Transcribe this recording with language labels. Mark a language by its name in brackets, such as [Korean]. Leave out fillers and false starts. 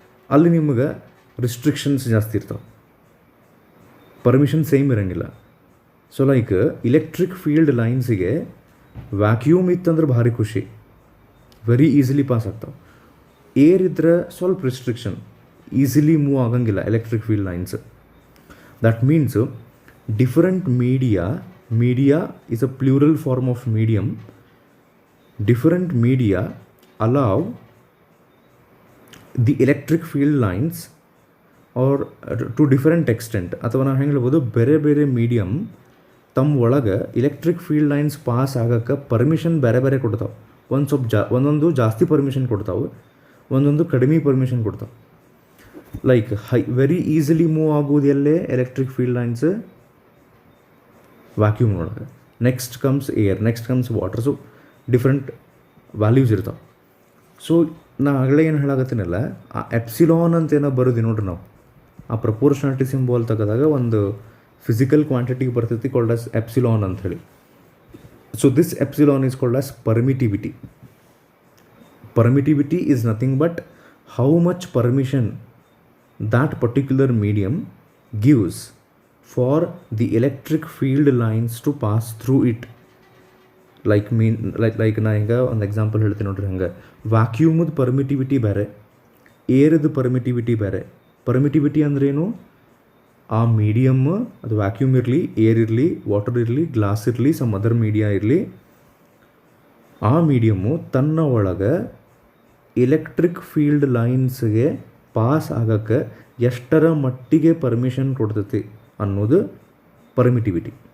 [Kannada] ಅಲ್ಲಿ ನಿಮಗೆ ರಿಸ್ಟ್ರಿಕ್ಷನ್ಸ್ ಜಾಸ್ತಿ ಇರ್ತಾವೆ, ಪರ್ಮಿಷನ್ ಸೇಮ್ ಇರೋಂಗಿಲ್ಲ. So like electric field ಲೈನ್ಸಿಗೆ vacuum ಇತ್ತಂದ್ರೆ ಭಾರಿ ಖುಷಿ, ವೆರಿ ಈಸಿಲಿ ಪಾಸ್ ಆಗ್ತಾವೆ. ಏರ್ ಇದ್ರೆ ಸ್ವಲ್ಪ ರಿಸ್ಟ್ರಿಕ್ಷನ್, ಈಸಿಲಿ ಮೂವ್ ಆಗಂಗಿಲ್ಲ electric field lines. [English] That means different media is a plural form of medium. Different media allow the electric field lines or to different extent. [Kannada] ಅಥವಾ ನಾವು ಹೆಂಗೆ ಹೇಳ್ಬೋದು, ಬೇರೆ ಬೇರೆ ಮೀಡಿಯಮ್ ತಮ್ಮ ಒಳಗೆ ಎಲೆಕ್ಟ್ರಿಕ್ ಫೀಲ್ಡ್ ಲೈನ್ಸ್ ಪಾಸ್ ಆಗೋಕ್ಕೆ ಪರ್ಮಿಷನ್ ಬೇರೆ ಬೇರೆ ಕೊಡ್ತಾವೆ. ಒಂದೊಂದು ಜಾಸ್ತಿ ಪರ್ಮಿಷನ್ ಕೊಡ್ತಾವೆ, ಒಂದೊಂದು ಕಡಿಮೆ ಪರ್ಮಿಷನ್ ಕೊಡ್ತಾವೆ. ಲೈಕ್ ವೆರಿ ಈಸಿಲಿ ಮೂವ್ ಆಗೋದು ಎಲ್ಲೇ electric field lines ವ್ಯಾಕ್ಯೂಮ್ನೊಳಗೆ. [English] Next comes air, next comes water. [Kannada] So different values ಇರ್ತಾವೆ. ಸೊ ನಾ ಆಗಲೇ ಏನು ಹೇಳಾಕತ್ತೀನಲ್ಲ, ಆ ಎಪ್ಸಿಲಾನ್ ಅಂತ ಏನೋ ಬರೋದು ನೋಡ್ರಿ ನಾವು ಆ ಪ್ರಪೋರ್ಷನಾಲಿಟಿ ಸಿಂಬಾಲ್ ತೆಗೆದಾಗ ಒಂದು ಫಿಸಿಕಲ್ ಕ್ವಾಂಟಿಟಿಗೆ ಬರ್ತೈತಿ [English] called as epsilon [Kannada] ಅಂಥೇಳಿ. [English] So this epsilon is called as permittivity. Permittivity is nothing but how much permission that particular medium gives for the electric field lines to pass through it. [Kannada] Like ನಾ ಹಿಂಗೆ ಒಂದು example ಹೇಳ್ತೀನಿ ನೋಡ್ರಿ, ಹಂಗೆ ವ್ಯಾಕ್ಯೂಮದ permittivity ಬೇರೆ, ಏರ್ದು permittivity ಬೇರೆ. Permittivity ಅಂದ್ರೇನು, ಆ ಮೀಡಿಯಮ್ ಅದು ವ್ಯಾಕ್ಯೂಮ್ ಇರಲಿ, ಏರ್ ಇರಲಿ, ವಾಟರ್ ಇರಲಿ, ಗ್ಲಾಸ್ ಇರಲಿ, [English] some other media [Kannada] ಇರಲಿ, ಆ ಮೀಡಿಯಮ್ಮು ತನ್ನ ಒಳಗೆ ಎಲೆಕ್ಟ್ರಿಕ್ ಫೀಲ್ಡ್ ಲೈನ್ಸ್ಗೆ ಪಾಸ್ ಆಗೋಕ್ಕೆ ಎಷ್ಟರ ಮಟ್ಟಿಗೆ ಪರ್ಮಿಷನ್ ಕೊಡ್ತೈತಿ ಅನ್ನೋದು ಪರ್ಮಿಟಿವಿಟಿ.